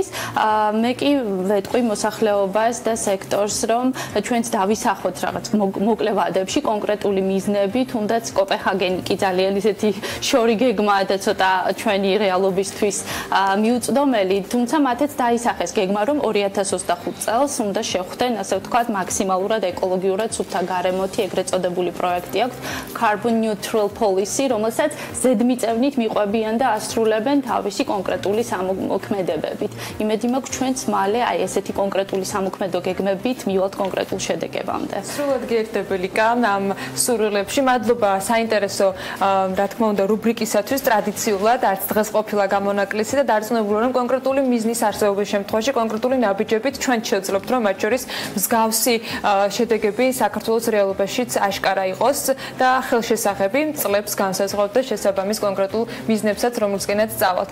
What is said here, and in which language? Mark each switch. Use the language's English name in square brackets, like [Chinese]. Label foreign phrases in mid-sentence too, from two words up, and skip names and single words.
[Georgian] მე კი ვეტყვი მოსახლეობას და სექტორს, რომ ჩვენც დავისახოთ რაღაც მოკლე ვადებში კონკრეტული მიზნები, თუნდაც კოპენჰაგენი კი ძალიან ისეთი შორი გეგმაა და ცოტა ჩვენი რეალობისთვის მიუწვდომელი, თუმცა მათაც დაისახეს გეგმა, რომ 2025 წელს უნდა შეხვდნენ, ასე ვთქვათ, მაქსიმალურად ეკოლოგიურად სუფთა გარემოთი ეგრეთ წოდებული პროექტი აქვს, [English] carbon neutral policy, [Georgian] რომელსაც ზედმიწევნით მიყვებიან და ასრულებენ თავისი კონკრეტული სამოქმედებებით. იმედი მაქვს, ჩვენც მალე აი ესეთი კონკრეტული სამოქმედო გეგმებით მივალთ კონკრეტულ შედეგებამდე. სრულად გიერთებელი კან ამ სურვილებში. მადლობა საინტერესო, რა თქმა უნდა, რუბრიკისათვის ტრადიციულად არც დღეს ყოფილა გამონაკლისი და დარწმუნებული რომ კონკრეტული მიზნის არსებობის შემთხვევაში კონკრეტული ნაბიჯებით ჩვენ შევძლებთ, რომ მათ შორის მსგავსი შედეგები საქართველოს რეალობაშიც აშკარა იყოს და ხელშესახები წლებს განსაზღვრავთ და შესაბამის კონკრეტულ მიზნებსაც რომელზეც წავალთ.